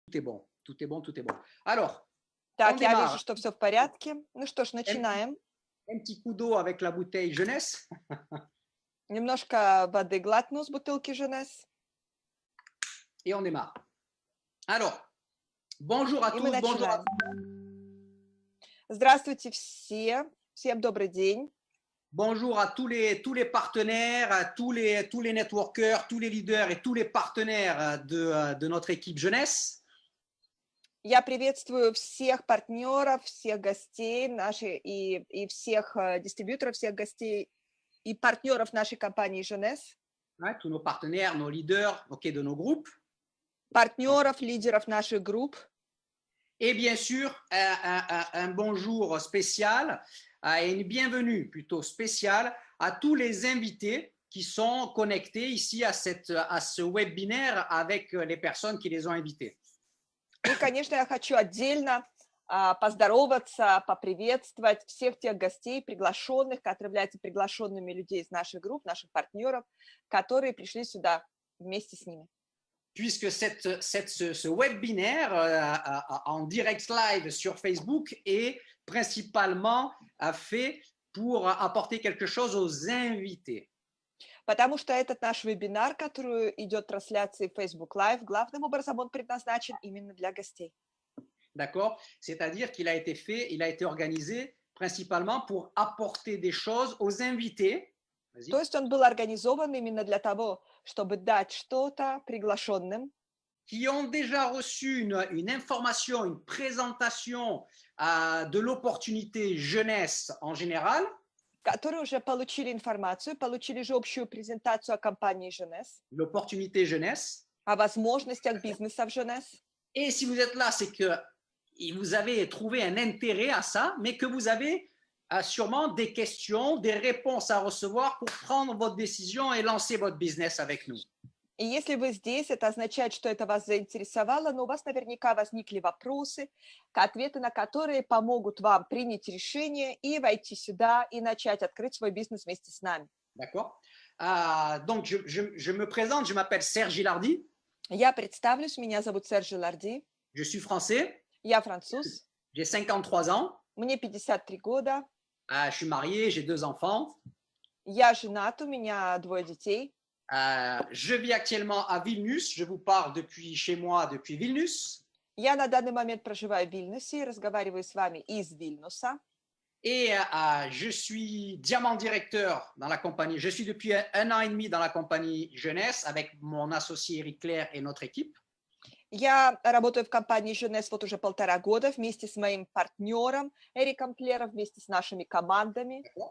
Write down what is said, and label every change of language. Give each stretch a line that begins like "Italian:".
French: Tout est bon, tout est bon, tout est bon. Alors, on
Russian: Так, я
French: démarre.
Russian: вижу, что все в порядке. Ну что ж, начинаем.
French: Un petit coup d'eau avec la bouteille jeunesse.
Russian: Немножко воды глотну с бутылки Jeunesse.
French: Et on démarre. Alors, bonjour à
Russian: И мы
French: tous, bonjour à
Russian: начинаем. Здравствуйте все. Всем добрый день.
French: Bonjour à tous les partenaires, à tous les networkers, tous les leaders et tous les partenaires de notre équipe jeunesse.
Russian: Я приветствую всех партнеров, всех гостей нашей и всех дистрибьюторов, всех гостей и партнеров нашей компании Jeunesse.
French: Ouais, tous nos partenaires, nos leaders, okay, de nos groupes.
Russian: Партнеров, лидеров наших групп.
French: Et bien sûr, un bonjour spécial et une bienvenue plutôt spéciale à tous les invités qui sont connectés ici à ce webinaire avec les personnes qui les ont invités.
Russian: И, конечно, я хочу отдельно поздороваться, поприветствовать всех тех гостей, приглашенных, которые являются приглашенными людей из наших групп, наших партнеров, которые пришли сюда вместе с ними.
French: Puisque ce webinaire en direct live sur Facebook est principalement fait pour apporter quelque chose aux invités.
Russian: Потому что этот наш вебинар, который идет трансляцией Facebook Live, главным образом он предназначен именно для гостей.
French: D'accord? C'est-à-dire qu'il a été organisé principalement pour apporter des choses aux invités.
Russian: То есть он был организован именно для того, чтобы дать что-то приглашенным,
French: qui ont déjà reçu une information, une présentation de l'opportunité jeunesse en général.
Russian: которые уже получили информацию, получили же общую презентацию о компании Jeunesse,
French: l'opportunité jeunesse.
Russian: о возможностях бизнеса в Jeunesse.
French: Et si vous êtes là, c'est que vous avez trouvé un intérêt à ça, mais que vous avez sûrement des questions, des réponses à recevoir pour prendre votre décision et lancer votre business avec nous.
Russian: И если вы здесь, это означает, что это вас заинтересовало, но у вас наверняка возникли вопросы, ответы на которые помогут вам принять решение и войти сюда и начать открыть свой бизнес вместе с нами.
French: D'accord. Donc, je me présente, je m'appelle Serge Gilardi.
Russian: Я представлюсь, меня зовут Серж Жиларди.
French: Je suis français.
Russian: Я француз.
French: J'ai 53 ans.
Russian: Мне 53 года.
French: Je suis marié, j'ai 2 enfants.
Russian: Я женат, у меня 2 детей.
French: Je vis actuellement à Vilnius. Je vous parle depuis chez moi, depuis Vilnius.
Russian: Я на данный момент проживаю в Вильнюсе и разговариваю с вами из Вильнюса.
French: Et je suis diamant directeur dans la compagnie. Je suis depuis 1 an et demi dans la compagnie Jeunesse avec mon associé Eric Claire et notre équipe.
Russian: Я работаю в компании Jeunesse вот уже 1,5 года вместе с моим партнером Эриком Клером, вместе с нашими командами.